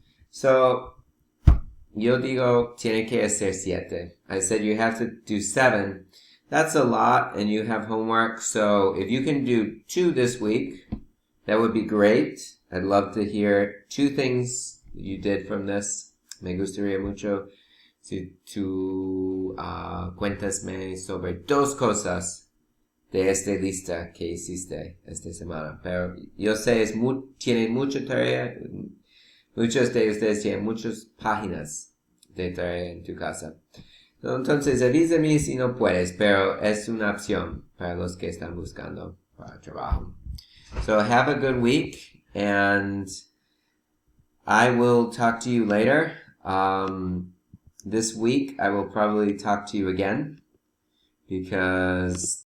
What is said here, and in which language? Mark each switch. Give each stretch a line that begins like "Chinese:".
Spanish: So, yo digo, tiene que hacer 7.
English: I said you have to do 7. That's a lot and you have homework. So if you can do 2 this week, that would be great. I'd love to hear 2 things you did from this.
Spanish: Me gustaría mucho si tú cuentasme sobre 2 cosas de esta lista que hiciste esta semana. Pero yo sé, tienen mucha tarea. Muchos de ustedes tienen muchas páginas de tarea en tu casa. Entonces avísame si no puedes, pero es una opción para los que están buscando para trabajo.
English: So have a good week, and I will talk to you later. This week I will probably talk to you again because